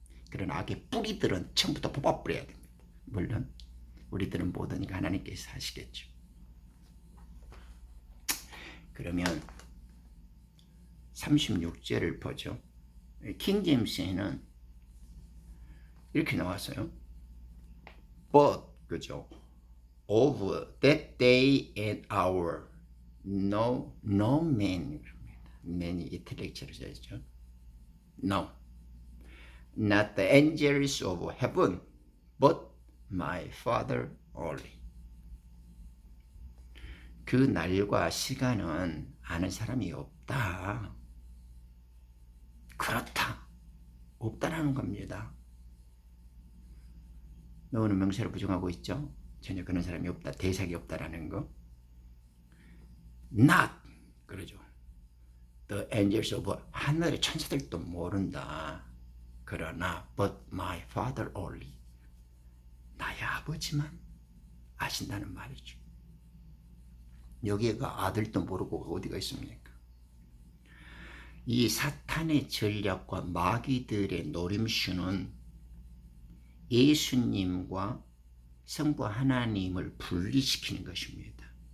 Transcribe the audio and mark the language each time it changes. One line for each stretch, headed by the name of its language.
Korean: 그런 악의 뿌리들은 처음부터 뽑아버려야 됩니다. 물론 우리들은 못하니까 하나님께서 하시겠죠. 그러면 36절을 보죠. 킹제임스에는 이렇게 나왔어요.
English: But,
Korean: 그죠?
English: Of that day and hour, no man.
Korean: man이 이탈리아로 써있죠.
English: No, not the angels of heaven, but my Father only.
Korean: 그 날과 시간은 아는 사람이 없다. 그렇다. 없다라는 겁니다. 너는 명사를 부정하고 있죠? 전혀 그런 사람이 없다. 대상이 없다라는 거. Not, 그러죠.
English: The angels of
Korean: 하늘의 천사들도 모른다. 그러나
English: but my Father only.
Korean: 나의 아버지만 아신다는 말이죠. 여기가 아들도 모르고 어디가 있습니까? 이 사탄의 전략과 마귀들의 노림수는 예수님과 성부 하나님을 분리시키는 것입니다.